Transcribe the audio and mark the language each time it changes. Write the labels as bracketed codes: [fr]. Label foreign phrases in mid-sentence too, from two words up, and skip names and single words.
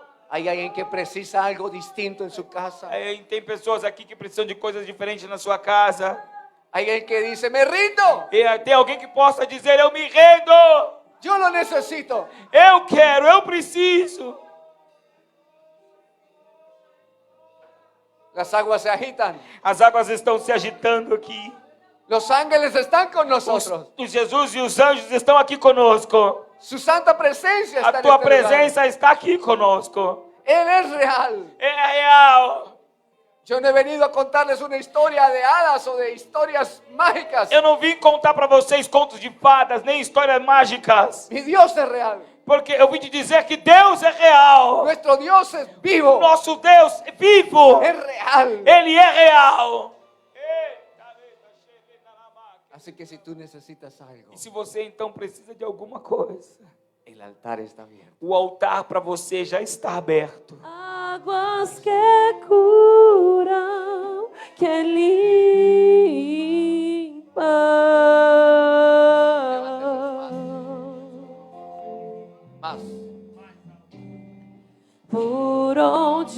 [es] ¿Hay alguien que precisa algo distinto en su casa? [pt] Tem pessoas aqui que precisam de coisas diferentes na sua casa. [es] ¿Hay alguien que dice, me rindo? [pt] E tem alguém que possa dizer: eu me rendo, [es] Yo lo necesito. [pt] eu quero, eu preciso. [es] Las aguas se agitan. [pt] As águas estão se agitando aqui. [es] Los ángeles están con nosotros. [pt] O Jesus e os anjos estão aqui conosco. [es] Su santa presencia está [pt] A [es] en [pt] tua [es] este lugar. [pt] presença está aqui conosco. [es] Él es real. [pt] É real. [es] Yo no he venido a contarles una historia de hadas o de historias mágicas. [pt] Eu não vim contar para vocês contos de fadas, nem histórias mágicas. [es] Mi Dios es real. [pt] Porque eu vim te dizer que Deus é real. [es] Nuestro Dios es vivo. [pt] Nosso Deus é vivo. [es] Es real. [pt] Ele é real. [es] Así que si tú necesitas algo, [pt] E se você então precisa de alguma coisa, [es] el altar está abierto. [pt] o altar para você já está aberto. Águas que curam, que limpam. [es] Más. [pt] Por onde